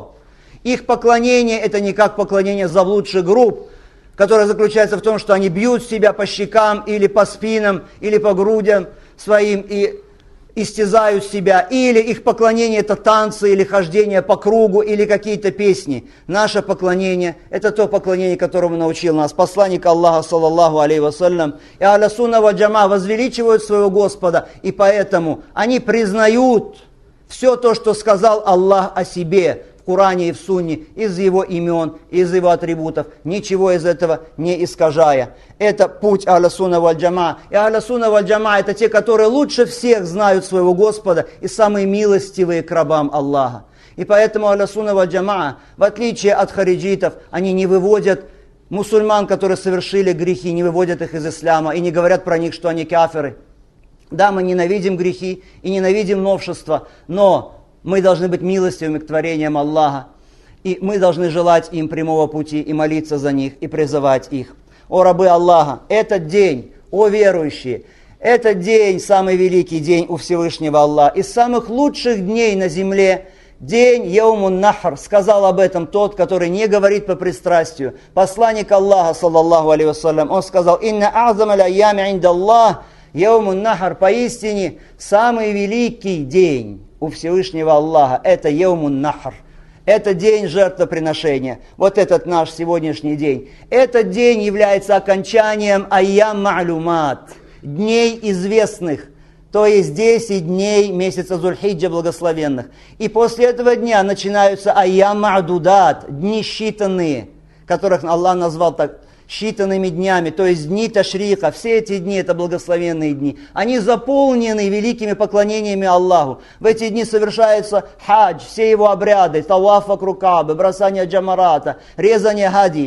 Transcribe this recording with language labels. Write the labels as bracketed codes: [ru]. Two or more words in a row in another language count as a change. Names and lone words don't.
[ru] Их поклонение – это не как поклонение заблудших групп, которое заключается в том, что они бьют себя по щекам или по спинам, или по грудям, своим и истязают себя, или их поклонение это танцы, или хождение по кругу, или какие-то песни. Наше поклонение это то поклонение, которому научил нас посланник Аллаха, [ar] صلى الله عليه وسلم. [ru] И [ar] أهل السنة والجماعة [ru] возвеличивают своего Господа, и поэтому они признают все то, что сказал Аллах о себе в Коране и в Сунне, из его имен, из его атрибутов, ничего из этого не искажая. Это путь [ar] أهل السنة والجماعة. [ru] И [ar] أهل السنة والجماعة [ru] это те, которые лучше всех знают своего Господа и самые милостивые к рабам Аллаха. И поэтому [ar] أهل السنة والجماعة, [ru] в отличие от хариджитов, они не выводят мусульман, которые совершили грехи, не выводят их из ислама и не говорят про них, что они кафиры. Да, мы ненавидим грехи и ненавидим новшества, но мы должны быть милостивыми к творениям Аллаха. И мы должны желать им прямого пути и молиться за них, и призывать их. О рабы Аллаха, этот день, о верующие, этот день, самый великий день у Всевышнего Аллаха, из самых лучших дней на земле, день [ar] يوم النحر, [ru] сказал об этом тот, который не говорит по пристрастию. Посланник Аллаха, [ar] صلى الله عليه وسلم, [ru] он сказал: [ar] «إن أعظم الأيام عند الله يوم النحر», [ru] поистине самый великий день у Всевышнего Аллаха, это [ar] يوم النحر. [ru] Это день жертвоприношения. Вот этот наш сегодняшний день. Этот день является окончанием [ar] أيام معلومات, [ru] дней известных. То есть 10 дней месяца Зуль-Хиджа благословенных. И после этого дня начинаются [ar] أيام معدودات, [ru] дни считанные, которых Аллах назвал так, считанными днями, то есть дни Ташрика. Все эти дни это благословенные дни. Они заполнены великими поклонениями Аллаху. В эти дни совершается хадж, все его обряды, таваф вокруг Каабы, бросание джамарата, резание хади.